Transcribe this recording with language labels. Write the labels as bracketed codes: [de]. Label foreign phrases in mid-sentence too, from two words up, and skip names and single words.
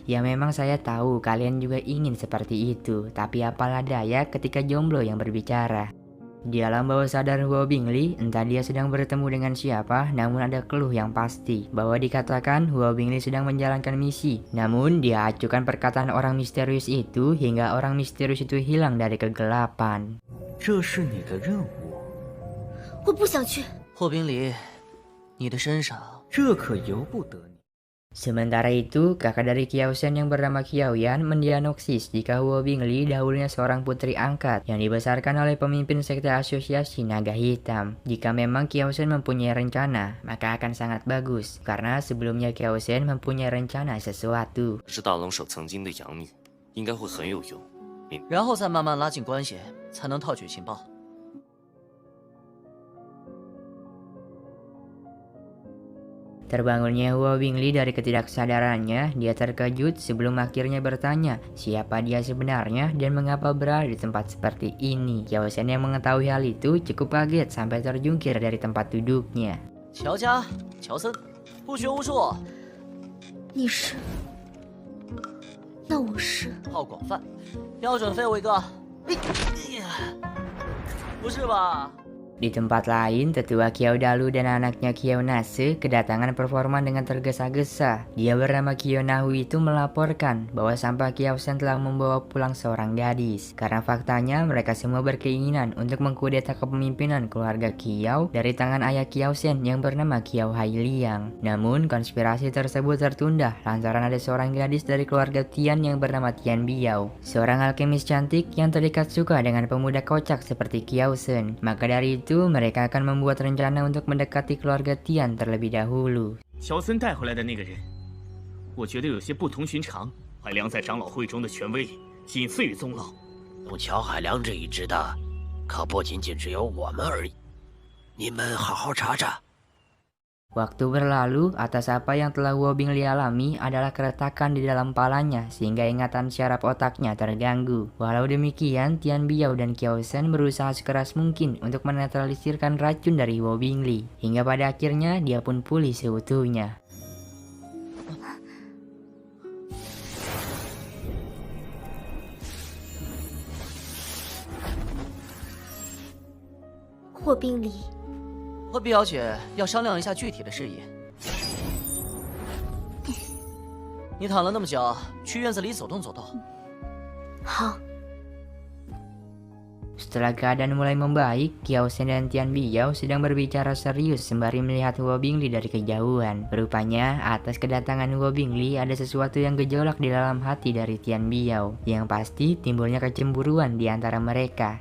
[id] Ya memang saya tahu kalian juga ingin seperti itu, tapi apalah daya ketika jomblo yang berbicara. Di alam bawah sadar Wu Bingli, entah dia sedang bertemu dengan siapa, namun ada clue yang pasti bahwa dikatakan Wu Bingli sedang menjalankan misi. Namun dia acukan perkataan orang misterius itu hingga orang misterius itu hilang dari kegelapan. [zh] 这是你的任务，我不想去。霍宾里，你的身上这可由不得你。 [id] Sementara itu, kakak dari Kiao Shen yang bernama Kiao Yan mendiagnosis jika Wu Bingli dahulunya seorang putri angkat yang dibesarkan oleh pemimpin sekte asosiasi naga hitam. Jika memang Kiao Shen mempunyai rencana, maka akan sangat bagus, karena sebelumnya Kiao Shen mempunyai rencana sesuatu. [zh] 是大龙手曾经的养女，应该会很有用。然后再慢慢拉近关系，才能套取情报。 [id] Terbangunnya Wu Bingli dari ketidaksadarannya, dia terkejut sebelum akhirnya bertanya siapa dia sebenarnya dan mengapa berada di tempat seperti ini. Kiao Shen yang mengetahui hal itu cukup kaget sampai terjungkir dari tempat duduknya. [zh] 乔家，乔森，不学无术，你是？那我是？好广泛，标准废物一个。不是吧？ [id] Di tempat lain, tetua Kiao Dalu dan anaknya Kiao Nase kedatangan performan dengan tergesa-gesa. Dia bernama Kiao Nahu itu melaporkan bahwa sampah Kiao Shen telah membawa pulang seorang gadis. Karena faktanya mereka semua berkeinginan untuk mengkudeta kepemimpinan keluarga Kiao dari tangan ayah Kiao Shen yang bernama Kiao Hailiang. Namun konspirasi tersebut tertunda lantaran ada seorang gadis dari keluarga Tian yang bernama Tian Biao, seorang alkemis cantik yang terikat suka dengan pemuda kocak seperti Kiao Shen. Maka dari itu mereka akan membuat rencana untuk mendekati keluarga Tian terlebih dahulu. [zh] 乔森带回来的那个人，我觉得有些不同寻常。海良在长老会中的权威仅次于宗老。有乔海良这一支的，可不仅仅只有我们而已。你们好好查查。 [id] Waktu berlalu, atas apa yang telah Wu Bingli alami adalah keretakan di dalam palanya sehingga ingatan syaraf otaknya terganggu. Walau demikian, Tian Biao dan Kiao Shen berusaha sekeras mungkin untuk menetralisirkan racun dari Wu Bingli. Hingga pada akhirnya dia pun pulih seutuhnya. [zh] 霍宾离。和毕小姐要商量一下具体的事宜。你躺了那么久，去院子里走动走动。好。 [id] Setelah keadaan mulai membaik, Kiao Shen dan Tian Biao sedang berbicara serius sembari melihat Wu Bingli dari kejauhan. Rupanya, atas kedatangan Wu Bingli ada sesuatu yang gejolak di dalam hati dari Tian Biao. Yang pasti timbulnya kecemburuan di antara mereka.